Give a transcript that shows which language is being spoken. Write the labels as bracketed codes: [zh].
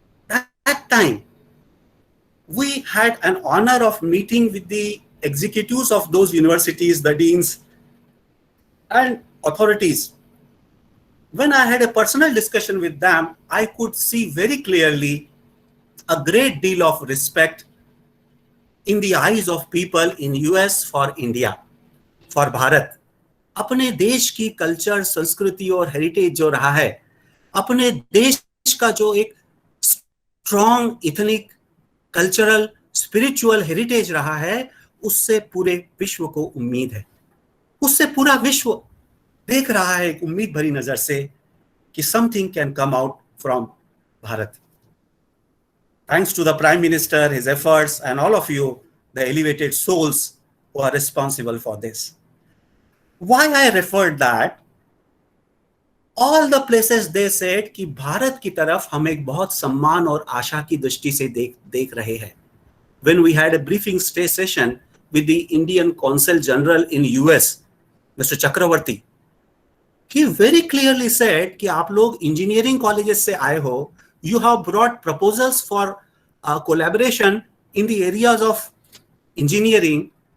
[en] At that time, we had an honor of meeting with the executives of those universities, the deans and authorities. When I had a personal discussion with them, I could see very clearly a great deal of respect in the eyes of people in US for India, for Bharat. [hi] अपने देश की culture, संस्कृति और heritage जो रहा है, अपने देश का जो एक strong ethnic cultural spiritual heritage रहा है, उससे पूरे विश्व को उम्मीद है. उससे पूरा विश्व देख रहा है एक उम्मीद भरी नजर से कि [en] something can come out from Bharat. Thanks to the Prime Minister, his efforts, and all of you, the elevated souls who are responsible for this. Why I referred that? All the places they said [hi] कि भारत की तरफ हम एक बहुत सम्मान और आशा की दृष्टि से देख रहे हैं. [en] When we had a briefing stay session with the Indian Consul General in US, Mr. Chakravarti, he very clearly said [hi] कि आप लोग engineering colleges से आए हो, [en] you have brought proposals for collaboration in the areas of engineering.